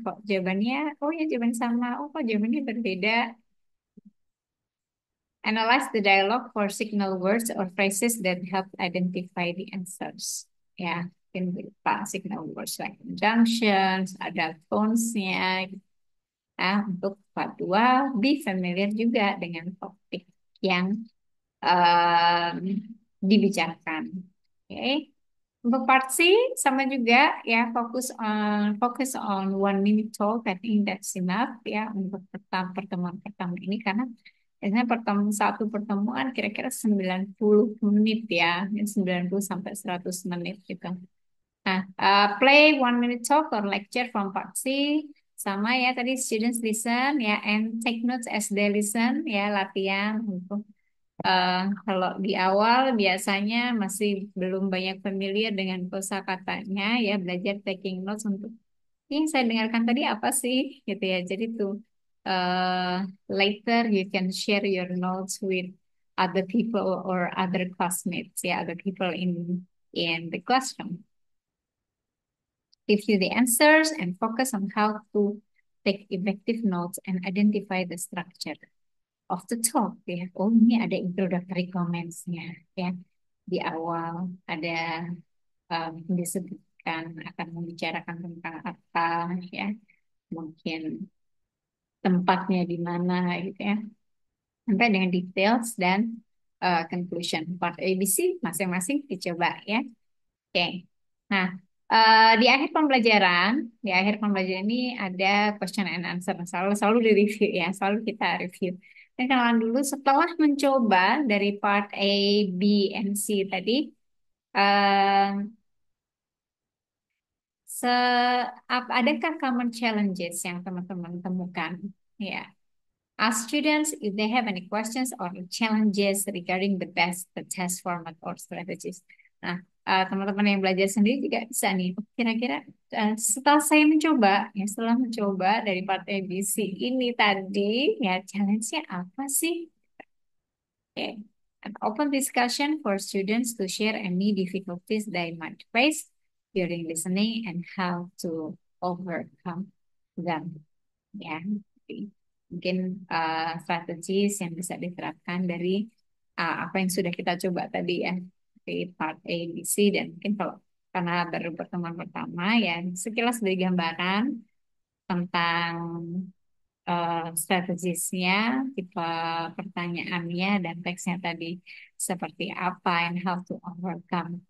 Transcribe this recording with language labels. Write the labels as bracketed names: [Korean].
[Indonesian] Kok jawabannya, oh ya jawaban sama, oh kok jawabannya berbeda. [English] Analyze the dialogue for signal words or phrases that help identify the answers. [Indonesian] Ya, mungkin berupa [English] signal words like conjunctions, [Indonesian] ada tones-nya. Nah, untuk part 2, [English] be familiar [Indonesian] juga dengan topik yang em, dibicarakan. Oke. Untuk part C sama juga ya, fokus [English] on 1 minute talk. I think that's enough [Indonesian] ya untuk pertemuan pertama ini, karena biasanya satu pertemuan kira-kira 90 menit ya, 90 sampai 100 menit gitu. [English] Nah, play 1 minute talk or lecture from part C. [Indonesian] Sama ya tadi, [English] students listen ya and take notes as they listen [Indonesian] ya, latihan untuk kalau di awal biasanya masih belum banyak familiar dengan kosakatanya ya, belajar taking notes untuk yang saya dengarkan tadi apa sih gitu ya. Jadi tuh [English] later you can share your notes with other people or other classmates ya, other people in the classroom. Review the answers and focus on how to take effective notes and identify the structure of the talk ya. [Indonesian] Oh, ini ada introductory comments-nya ya. Di awal ada disebutkan akan membicarakan tentang apa ya. Mungkin tempatnya di mana gitu ya. Sampai dengan details dan conclusion. Part A, B, C masing-masing dicoba ya. Oke. Nah, di akhir pembelajaran ini ada question and answer. Selalu selalu di review ya, selalu kita review. Dan kenalan dulu setelah mencoba dari part A, B, and C tadi, eh, se adakah common challenges yang teman-teman temukan? [English] Ya, ask students if they have any questions or challenges regarding the best the test format or strategies. [Indonesian] Nah, teman-teman yang belajar sendiri juga bisa nih. Kira-kira setelah saya mencoba, ya setelah mencoba dari part ABC ini tadi, ya challenge-nya apa sih? [English] Okay. An open discussion for students to share any difficulties they might face during listening and how to overcome them. [Indonesian] Ya, jadi mungkin strategis yang bisa diterapkan dari apa yang sudah kita coba tadi ya di part A, B, C, dan mungkin kalau karena baru pertemuan pertama ya sekilas dari gambaran tentang strategisnya, tipe pertanyaannya, dan teksnya tadi seperti apa [English] and how to overcome.